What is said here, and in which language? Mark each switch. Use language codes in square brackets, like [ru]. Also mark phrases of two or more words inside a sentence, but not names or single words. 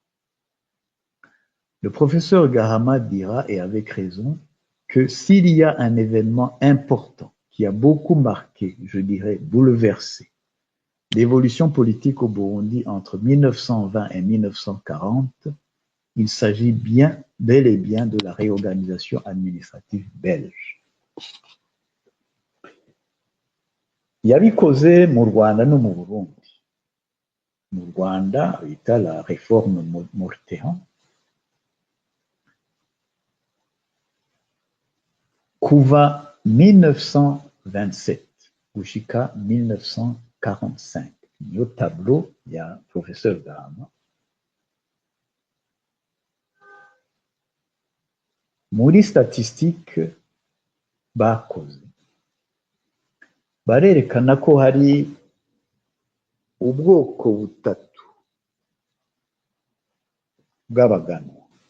[fr] Le professeur Gahama dira, et avec raison, que s'il y a un événement important qui a beaucoup marqué, je dirais bouleversé, l'évolution politique au Burundi entre 1920 et 1940, il s'agit bien, bel et bien, de la réorganisation administrative belge. [rn] Yabikoze mu Rwanda no mu Burundi. Mu Rwanda bita [fr] la réforme Mortehan. [rn] Kuva 1927 gushika 1945. Niyo tableau ya Professeur Gahama. Muri statistique bakoze, barerekana ko hari ubwoko butatu bw'abaganwa.